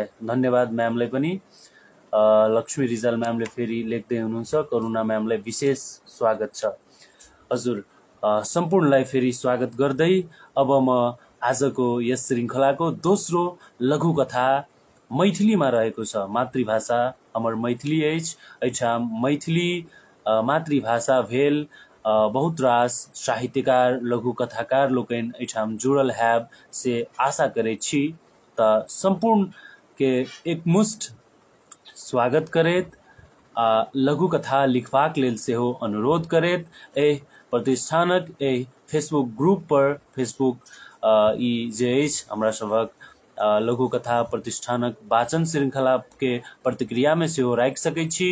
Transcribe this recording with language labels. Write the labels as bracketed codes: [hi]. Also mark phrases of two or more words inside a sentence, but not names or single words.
[ne] धन्यवाद म्यामलाई पनि। लक्ष्मी रिजाल म्यामले फेरि लेख्दै हुनुहुन्छ, करुणा म्यामलाई विशेष स्वागत छ। हजुर सम्पूर्णलाई फेरि स्वागत गर्दै अब म आजको यस श्रृङ्खलाको दोस्रो लघुकथा मैथिलीमा रहेको छ। [mai] मातृभाषा हमर मैथिली अछि। एहिठाम मैथिली मातृभाषा भेल बहुत रास साहित्यकार लघुकथाकार लोकनि एहिठाम जुड़ल हैब से आशा करैत छी। तऽ सम्पूर्ण के एकमुष्ट स्वागत करैत लघुकथा लिखबाक लेल सेहो अनुरोध करैत एहि प्रतिष्ठानक एहि फेसबुक ग्रुप पर फेसबुक ई जे अछि हमरा सभक लघुकथा प्रतिष्ठानक वाचन श्रृंखला के प्रतिक्रिया में सेहो राखि सकैत छी।